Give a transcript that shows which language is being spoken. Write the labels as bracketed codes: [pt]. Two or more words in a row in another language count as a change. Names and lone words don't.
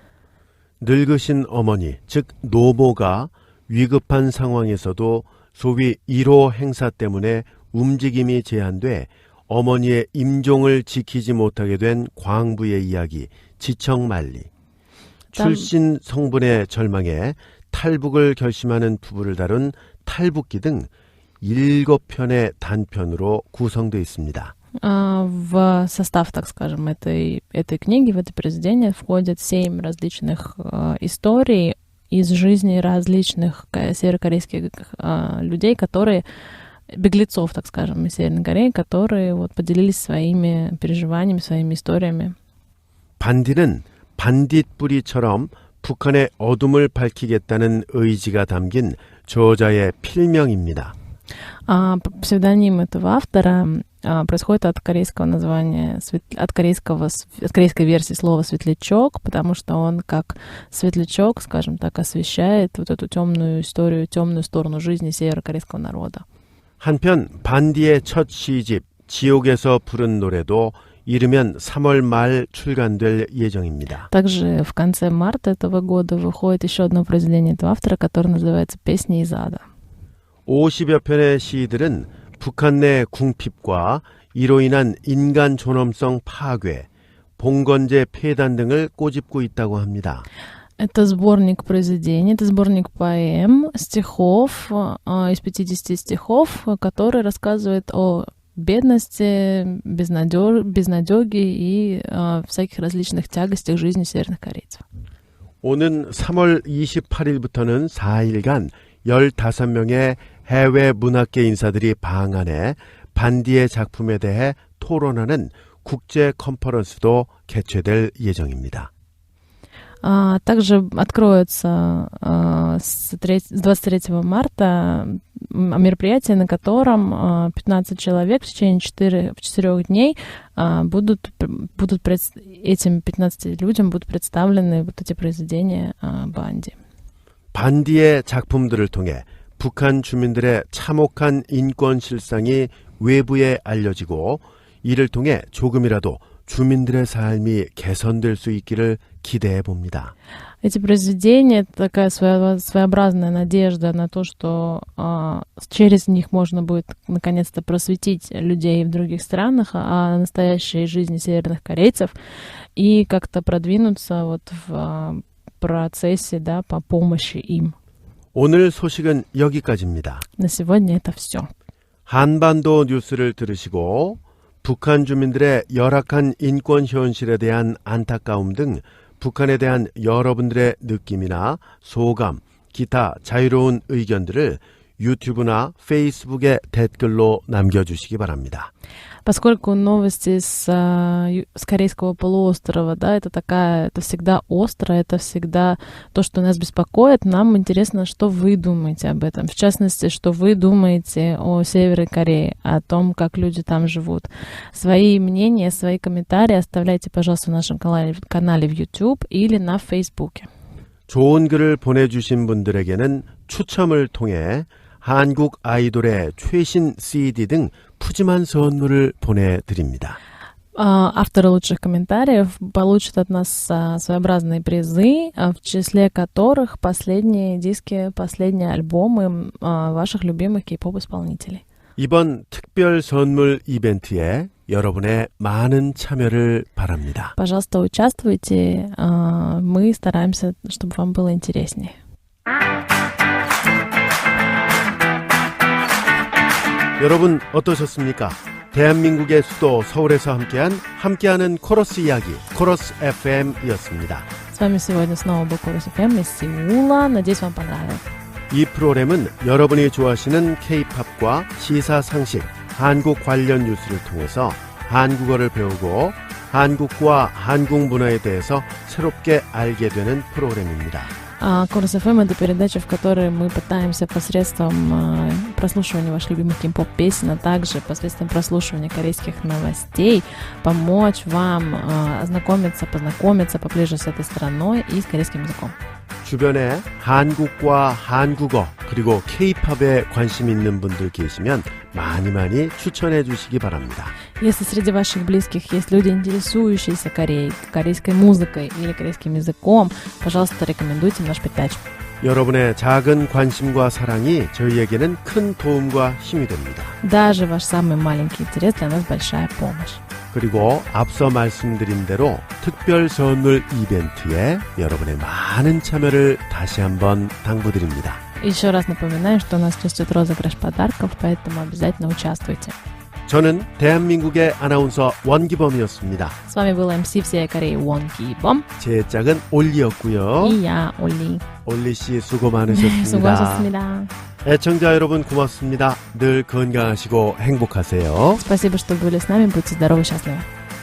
[ko] 늙으신 어머니, 즉 노모가 위급한 상황에서도 소위 1호 행사 때문에 움직임이 제한돼 어머니의 임종을 지키지 못하게 된 광부의 이야기, 지청만리. 출신 성분의 절망에 탈북을 결심하는 부부를 다룬 탈북기 등 7편의 단편으로 구성되어 있습니다. [ru] В состав, так скажем, этой книги, в это произведение входят 7 различных историй из жизни различных северокорейских людей, которые беглецов, так скажем, из Северной Кореи, которые вот поделились своими переживаниями, своими историями. [ko] 반디는 반딧불이처럼 북한의 어둠을 밝히겠다는 의지가 담긴 저자의 필명입니다. [ru] Псевдоним этого автора происходит от корейского названия, от корейской версии слова «светлячок», потому что он как светлячок, скажем так, освещает вот эту темную историю, темную сторону жизни северокорейского народа. [ko] 한편 반디의 첫 시집 지옥에서 부른 노래도 이르면 3월 말 출간될 예정입니다. [ru] Также в конце марта этого года выходит еще одно произведение этого автора, которое называется «Песни из ада». [ko] 50여 편의 시들은 북한 내 궁핍과 이로 인한 인간 존엄성 파괴, 봉건제 폐단 등을 꼬집고 있다고 합니다. [ru] Это сборник произведений, это сборник поэм, стихов, из 50 стихов, который рассказывает о бедности, безнадёге и всяких различных тягостях жизни северных корейцев. [ko] 오는 3월 28일부터는 4일간 15명의 해외 문학계 인사들이 방한해 반디의 작품에 대해 토론하는 국제 컨퍼런스도 개최될 예정입니다. [ru] Также откроется с 23 марта мероприятие, на котором 15 человек в течение 4 дней этим 15 людям будут представлены вот эти произведения Банди. [ko] 반디의 작품들을 통해 북한 주민들의 참혹한 인권 실상이 외부에 알려지고 이를 통해 조금이라도 주민들의 삶이 개선될 수 있기를 기대해 봅니다. [ru] Эти произведения — это такая своеобразная надежда на то, что через них можно будет наконец-то просветить людей в других странах о настоящей жизни северных корейцев и как-то продвинуться вот в процессе, да, по помощи им. [ko] 오늘 소식은 여기까지입니다. [ru] На сегодня это все. [ko] 한반도 뉴스를 들으시고 북한 주민들의 열악한 인권 현실에 대한 안타까움 등 북한에 대한 여러분들의 느낌이나 소감, 기타 자유로운 의견들을 유튜브나 페이스북에 댓글로 남겨주시기 바랍니다. [ru] Поскольку новости с Корейского полуострова, да, это всегда остро, это всегда то, что нас беспокоит, нам интересно, что вы думаете об этом. В частности, что вы думаете о Северной Корее, о том, как люди там живут. Свои мнения, свои комментарии оставляйте, пожалуйста, в нашем канале в YouTube или на Фейсбуке. [ko] 좋은 글을 보내주신 분들에게는 추첨을 통해 한국 아이돌의 최신 CD 등 푸짐한 선물을 보내드립니다. [ru] Авторы лучших комментариев получат от нас своеобразные призы, в числе которых последние диски, последние альбомы ваших любимых кей-поп исполнителей. [ko] 이번 특별 선물 이벤트에 여러분의 많은 참여를 바랍니다. [ru] Пожалуйста, участвуйте. Мы стараемся, чтобы вам было интереснее. [ko] 여러분 어떠셨습니까? 대한민국의 수도 서울에서 함께하는 코러스 이야기, 코러스 FM이었습니다. [ru] С вами сегодня снова был Chorus FM из Сеула. Надеюсь, вам понравилось. [ko] 이 프로그램은 여러분이 좋아하시는 K-팝과 시사상식, 한국 관련 뉴스를 통해서 한국어를 배우고 한국과 한국 문화에 대해서 새롭게 알게 되는 프로그램입니다. [ru] Chorus FM — это передача, в которой мы пытаемся посредством прослушивания ваших любимых кей-поп песен, а также посредством прослушивания корейских новостей помочь вам познакомиться поближе с этой страной и с корейским языком. [ko] 주변에 한국과 한국어 그리고 K-팝에 관심 있는 분들 계시면 많이 추천해 주시기 바랍니다. [ru] Если среди ваших близких есть люди, интересующиеся Кореей, корейской музыкой или корейским языком, пожалуйста, рекомендуйте наш передачу. [ko] 여러분의 작은 관심과 사랑이 저희에게는 큰 도움과 힘이 됩니다. [ru] Даже ваш самый маленький интерес для нас большая помощь. [ko] 그리고 앞서 말씀드린 대로 특별 선물 이벤트에 여러분의 많은 참여를 다시 한번 당부드립니다. [ru] Еще раз напоминаем, что у нас сейчас идет розыгрыш подарков, поэтому обязательно участвуйте. [ko] 저는 대한민국의 아나운서 원기범이었습니다. [ru] С вами был MC всей Кореи Won Ki-bom. [ko] 제 짝은 올리였고요. [ru] И я, Олли. [ko] 올리 씨 수고 많으셨습니다. 수고하셨습니다. 애청자 여러분 고맙습니다. 늘 건강하시고 행복하세요. [ru] Спасибо, что были с нами. Будьте здоровы и счастливы.